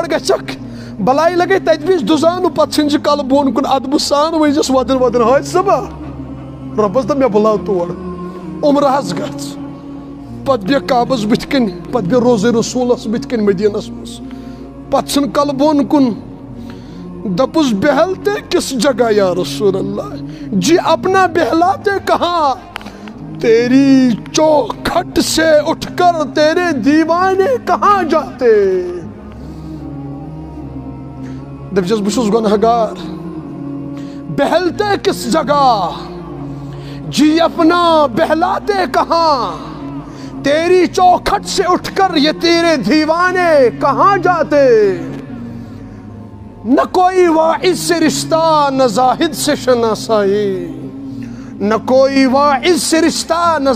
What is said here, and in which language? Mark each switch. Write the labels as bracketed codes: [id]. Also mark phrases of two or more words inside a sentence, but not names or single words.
[ks] گژھکھ بلاے لگے تتہِ بیٖزِ دُزانو پتہٕ ژھٕنزِ کلہٕ بۄن کُن ادبہٕ سان ؤنۍزٮ۪س ودٕنۍ ودٕنۍ ہٲے صبا رۄبس دپ مےٚ بُلاو تور عمرہس گژھ پتہٕ بیٚہہ کعبس بٕتھِ کنۍ پتہٕ بیٚہہ روزے رسولس بٕتھِ کنۍ مدیٖنس منٛز پتہٕ ژھٕن کلہٕ بۄن کُن دپُس [ur] بہلتے کس جگہ یا رسول اللہ جی اپنا بہلاتے کہاں تیری چوکھٹ سے اٹھ کر تیرے دیوانے کہاں جاتے [ks] دپجس بہٕ چھُس گۄنہگار [ur] بہلتے کس جگہ جی اپنا بہلاتے کہاں تیری چوکھٹ سے اٹھ کر یہ تیرے دیوانے کہاں جاتے نہ کوئی واعظ سے رشتہ نہ زاہد سے شناسائی نہ کوئی واعظ سے رشتہ نہ